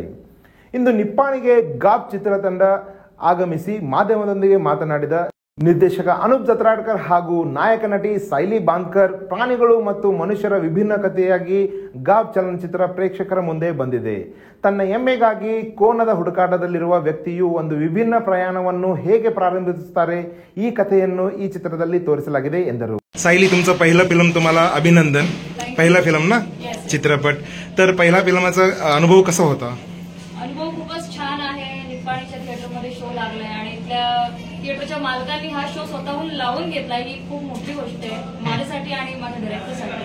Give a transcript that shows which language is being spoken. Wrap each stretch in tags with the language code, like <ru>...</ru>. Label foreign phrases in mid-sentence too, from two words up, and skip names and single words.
<kn>ಇಂದು ನಿಪ್ಪಾಣಿಗೆ ಗಾಬ್ ಚಿತ್ರತಂಡ ಆಗಮಿಸಿ ಮಾಧ್ಯಮದೊಂದಿಗೆ ಮಾತನಾಡಿದ ನಿರ್ದೇಶಕ ಅನೂಪ್ ಜತ್ರಾಡ್ಕರ್ ಹಾಗೂ ನಾಯಕ ನಟಿ ಸೈಲಿ ಬಾಂದ್ಕರ್, ಪ್ರಾಣಿಗಳು ಮತ್ತು ಮನುಷ್ಯರ ವಿಭಿನ್ನ ಕಥೆಯಾಗಿ ಗಾಬ್ ಚಲನಚಿತ್ರ ಪ್ರೇಕ್ಷಕರ ಮುಂದೆ ಬಂದಿದೆ. ತನ್ನ ಎಮ್ಮೆಗಾಗಿ ಕೋನದ ಹುಡುಕಾಟದಲ್ಲಿರುವ ವ್ಯಕ್ತಿಯು ಒಂದು ವಿಭಿನ್ನ ಪ್ರಯಾಣವನ್ನು ಹೇಗೆ ಪ್ರಾರಂಭಿಸುತ್ತಾರೆ, ಈ ಕಥೆಯನ್ನು ಈ ಚಿತ್ರದಲ್ಲಿ ತೋರಿಸಲಾಗಿದೆ ಎಂದರು.</kn> <mr>सायली, तुमचं पहिलं फिल्म तुम्हाला अभिनंदन. पहिला फिल्म ना चित्रपट, तर पहिला फिल्माचा अनुभव कसा होता? अनुभव खूपच छान आहे. निप्पाणीच्या थिएटरमध्ये शो लागलाय आणि इथल्या थिएटरच्या मालकांनी हा शो स्वतःहून लावून घेतलाय ही खूप मोठी गोष्ट आहे माझ्यासाठी आणि माझ्या डायरेक्टरसाठी.</mr>